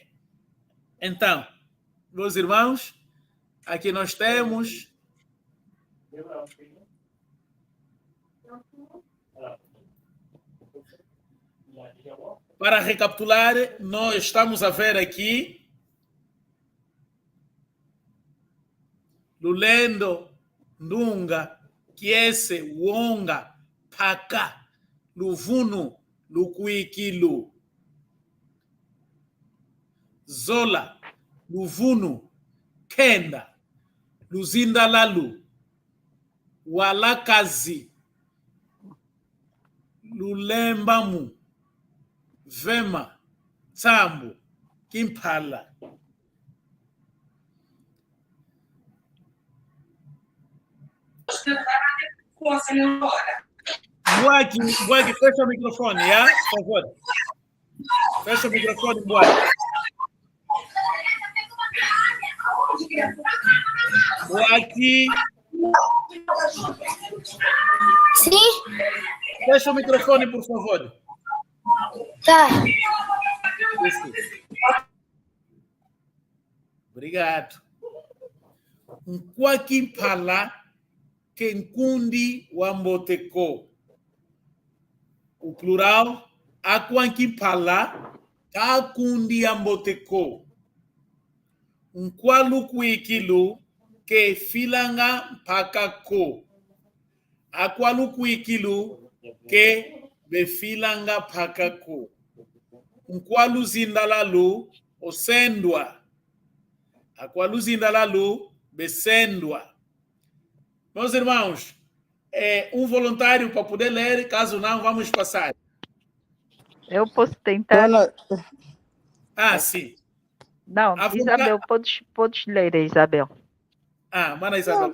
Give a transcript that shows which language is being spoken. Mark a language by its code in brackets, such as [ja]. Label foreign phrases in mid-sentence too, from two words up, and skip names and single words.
[pt] Então, meus irmãos, aqui nós temos... Para recapitular, nós estamos a ver aqui [kg] Lulendo, Ndunga, Kiese, Wonga, Paka, Luvunu, Lukuikilu, Zola, Luvunu, Kenda, Luzindalalu, Walakazi, Lulembamu, Vema, Sambu, Kimpala, Buaki, [pt] fecha o microfone, já? Por favor. Fecha o microfone, Buaki. Buaki. Sim? Fecha o microfone, por favor. Tá. Isso. Obrigado. [kg] Kwaki pala kenkundi wamboteko. [pt] O plural, [kg] aquanki pala kakundi amboteko. Kwalu kuikilu ke filanga pakako. Aqualu kuikilu ke befilanga pakako. Kwalu zindalalu osendwa. Aqualu zindalalu besendwa. [pt] Meus irmãos, voluntário para poder ler, caso não, vamos passar. Eu posso tentar. Sim. Não, Isabel, podes ler, Isabel. Mana Isabel,